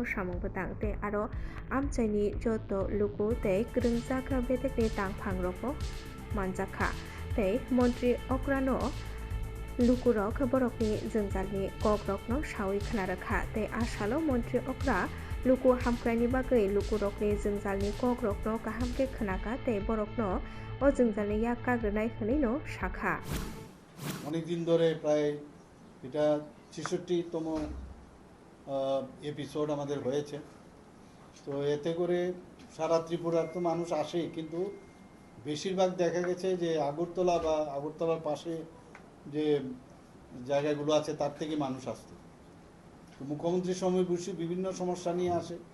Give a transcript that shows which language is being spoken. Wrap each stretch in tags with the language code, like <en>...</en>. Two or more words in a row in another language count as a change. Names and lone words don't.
<trp>सामुंगतां ते आरो आमचाइनि जत लुकु तै ग्रोंजाखा बेदेकनि तांफां रको मानजाखा तै मन्त्री अक्रानो लुकुरक बरकनि जोंजालनि कक रकनो सावै खोनारखा तै आसालो मन्त्री अक्रा लुकु हामख्रायनि बागै लुकु रकनि जोंजालनि कक रकनो गाहामके खोनाका तै बरकनो ও जोंजालनि याक्का ग्रोनाय हनैनो शाखा</trp> <bn>অনেকদিন ধরে প্রায় এটা ৬৬তম এপিসোড আমাদের হয়েছে তো এতে করে সারা ত্রিপুরার তো মানুষ আসে কিন্তু বেশিরভাগ দেখা গেছে যে আগরতলা বা আগরতলার পাশে যে জায়গাগুলো আছে তার থেকে মানুষ আসতো তো মুখ্যমন্ত্রীর সময় বসে বিভিন্ন সমস্যা নিয়ে আসে</bn>